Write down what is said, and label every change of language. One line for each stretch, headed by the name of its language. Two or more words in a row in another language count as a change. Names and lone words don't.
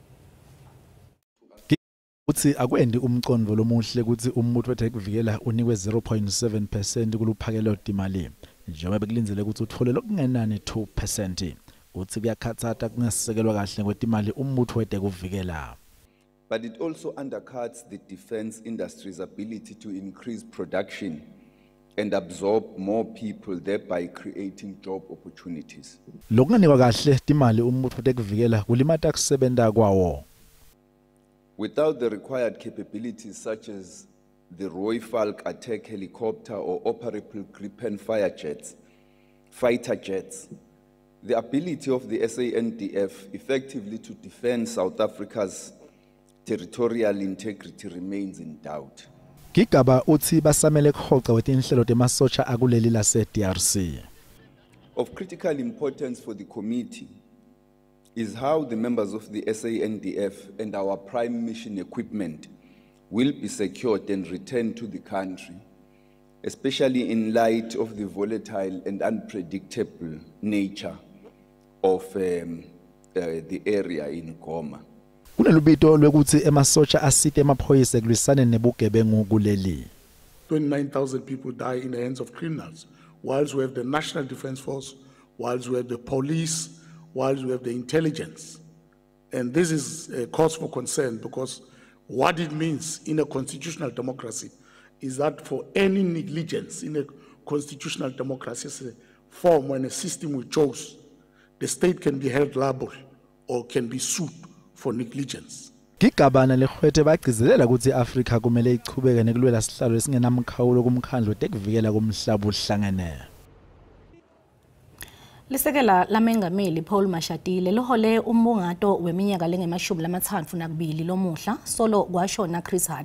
Swati: Uthi akwendi umcondo lomuhle ukuthi umuntu wetekuvikela unikwe 0.7% kuluphakelo timali. Njengoba bekulinzele ukuthi uthole lokungenani 2%. Uthi kuyakhathatha kungasekelwa kahle kwetimali umuntu wetekuvikela.
English: But it also undercuts the defense industry's ability to increase production and absorb more people, thereby creating job opportunities.
Swati: Lokunganikwa kahle timali umuntu wetekuvikela kulimata kusebenta kwawo.
English: Without the required capabilities such as the Roy Falk attack helicopter or operable Gripen fighter jets, the ability of the SANDF effectively to defend South Africa's territorial integrity remains in doubt.
Swati: Gigaba uthi basamele kuhoxa wetinhlelo temasotsha akuleli lase DRC.
English: Of critical importance for the committee is how the members of the SANDF and our prime mission equipment will be secured and returned to the country, especially in light of the volatile and unpredictable nature of the area in Goma.
Swati: Kunelubito lwekuthi emasotsha asite emaphoyisa kulwisane nebugebengu kuleli.
English: 29,000 people die in the hands of criminals, whilst we have the National Defence Force, whilst we have the police, whilst we have the intelligence. And this is a cause for concern because what it means in a constitutional democracy is that for any negligence in a constitutional democracy as a form when a system we chose, the state can be held liable or can be sued for negligence.
Swati: Gigabana lehwete bagcizelela ukuthi Africa kumele ichubeke nekulwela sihlalo esingenamkhawulo kumkhandlo tekuvikela kumhlaba uhlangene. Lisekela lamengameli Paul Mashatile lohole umbungato weminyaka lenge-32 lomuhla solo kwashona Chris Hani.